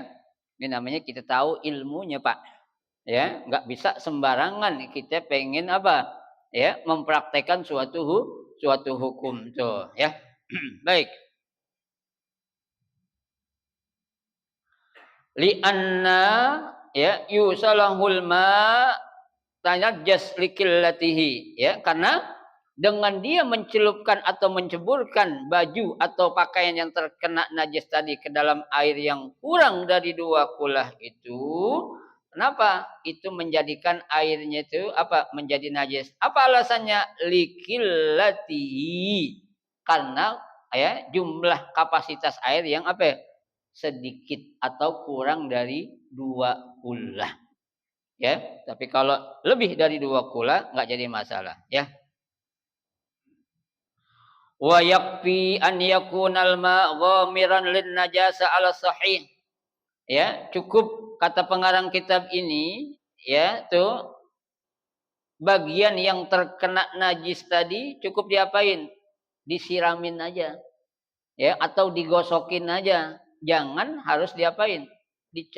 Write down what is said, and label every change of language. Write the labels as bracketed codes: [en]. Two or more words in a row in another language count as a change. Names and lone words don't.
[id] Ini namanya kita tahu ilmunya, Pak. Ya, enggak bisa sembarangan kita pengen apa? Ya, mempraktekkan suatu hukum tuh, ya. Baik. Li'anna, ya, [ar] يصلح الماء تنجس لقلته, [id] ya, karena dengan dia mencelupkan atau menceburkan baju atau pakaian yang terkena najis tadi ke dalam air yang kurang dari 2 kulah itu, kenapa? Itu menjadikan airnya itu apa? Menjadi najis. Apa alasannya? Likillatihi. Karena ya jumlah kapasitas air yang apa ya? Sedikit atau kurang dari 2 kula. Ya, tapi kalau lebih dari 2 kula nggak jadi masalah, ya. [ar] ويكفي أن يكون الماء غامرا للنجاسة على الصحيح. [id] Ya, cukup kata pengarang kitab ini, ya, tuh bagian yang terkena najis tadi cukup diapain? Disiramin aja. Ya, atau digosokin aja. Jangan harus diapain? Dicelubin.